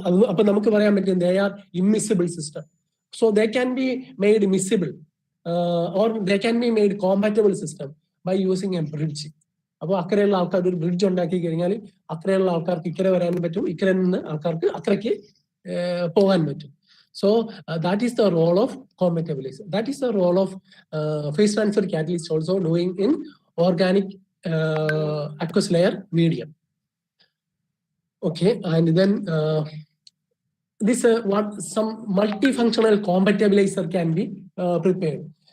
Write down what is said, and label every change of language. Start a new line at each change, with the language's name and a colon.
Malayalam: അപ്പൊ നമുക്ക് പറയാൻ പറ്റും
English: they are immiscible system. So they can be made miscible or they can be made compatible system by using a bridge.
Malayalam: അപ്പോൾ അക്കരെയുള്ള ആൾക്കാർ ഒരു ബ്രിഡ്ജ് ഉണ്ടാക്കി കഴിഞ്ഞാൽ അക്കരെയുള്ള ആൾക്കാർക്ക് ഇക്കരെ വരാനും പറ്റും, ഇക്കരെ നിന്ന് ആൾക്കാർക്ക് അക്കരയ്ക്ക് പോകാൻ പറ്റും.
English: So that is the role of cometabolizer. That is the role of phase transfer catalyst also doing in organic aqueous layer medium. Okay, and then this what some multifunctional cometabolizer can be prepared.